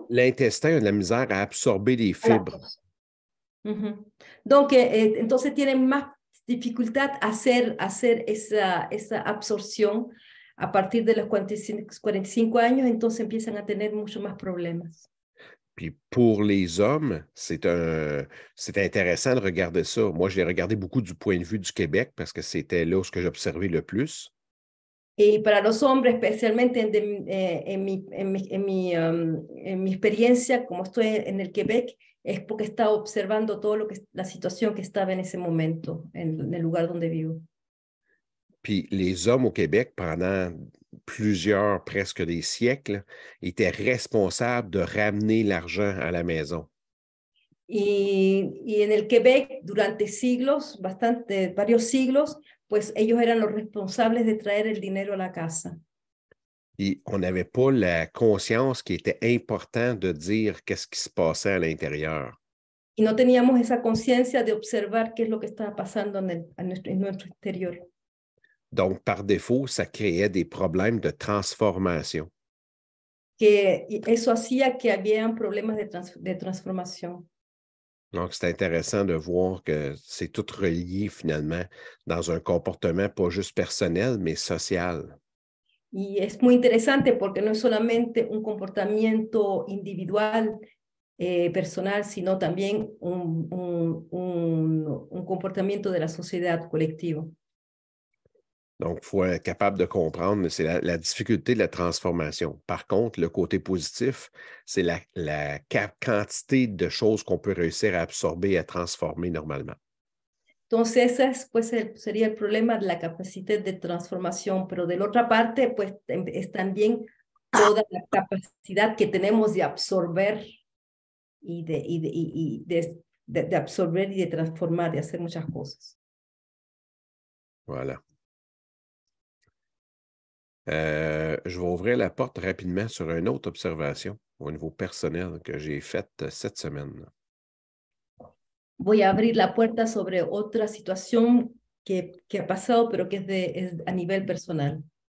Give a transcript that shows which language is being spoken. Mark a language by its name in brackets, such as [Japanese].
[French] L'intestin a de la misère à absorber les fibres. [Spanish] Donc, entonces tienen más dificultad a hacer esa absorción a partir de los 45 años, entonces empiezan a tener mucho más problemas. [French] Puis pour les hommes, c'est intéressant de regarder ça. Moi, je l'ai regardé beaucoup du point de vue du Québec parce que c'était là où ce que j'observais le plus. [Spanish] Y para los hombres, especialmente en mi experiencia, como estoy en el Quebec, es porque estaba observando todo lo que la situación que estaba en ese momento en el lugar donde vivo. [French] Puis les hommes au Québec, pendant presque des siècles, étaient responsables de ramener l'argent à la maison. [Spanish] Y en el Quebec, durante siglos, varios siglos, pues ellos eran los responsables de traer el dinero a la casa. [French] Et on n'avait pas la conscience qu'il était important de dire qu'est-ce qui se passait à l'intérieur. [Spanish] Y no teníamos esa conciencia de observar qué es lo que estaba pasando en nuestro exterior. [French] Donc, par défaut, ça créait des problèmes de transformation. [Spanish] Que eso hacía que había problemas de transformación. [French] Donc, c'est intéressant de voir que c'est tout relié finalement dans un comportement pas juste personnel, mais social. [Spanish] Y es muy interesante porque no es solamente un comportamiento individual, personal, sino también un comportamiento de la sociedad colectivo. [French] Donc, il faut être capable de comprendre, mais c'est la difficulté de la transformation. Par contre, le côté positif, c'est la quantité de choses qu'on peut réussir à absorber et à transformer normalement. [Spanish] Entonces, ese es, pues, sería el problema de la capacidad de transformación, pero de la otra parte, pues, es también toda la capacidad que tenemos de absorber de absorber y de transformar, de hacer muchas cosas. [French] Voilà. Je vais ouvrir la porte rapidement sur une autre observation au niveau personnel que j'ai faite cette semaine. [Spanish] Voy a abrir la puerta sobre otra situación que ha pasado, pero que es a nivel personal.